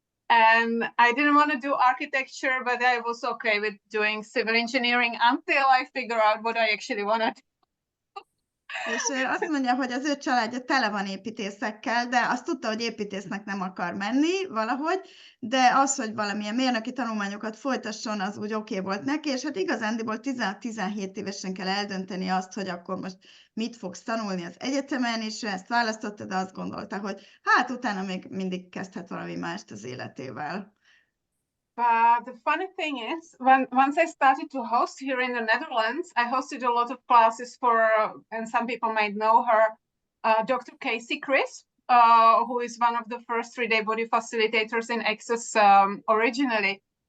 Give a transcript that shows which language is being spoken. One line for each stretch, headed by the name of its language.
English: And I didn't want to do architecture, but I was okay with doing civil engineering until I figure out what I actually want to do.
Hungarian: És azt mondja, hogy az ő családja tele van építészekkel, de azt tudta, hogy építésznek nem akar menni valahogy, de az, hogy valamilyen mérnöki tanulmányokat folytasson, az úgy oké volt neki, és hát igazándiból 16-17 évesen kell eldönteni azt, hogy akkor most mit fogsz tanulni az egyetemen, és ő ezt választotta, de azt gondolta, hogy hát utána még mindig kezdhet valami mást az életével.
English: But the funny thing is, once I started to host here in the Netherlands, I hosted a lot of classes for, and some people might know her, Dr. Casey Chris, who is one of the first 3-day body facilitators in Access originally.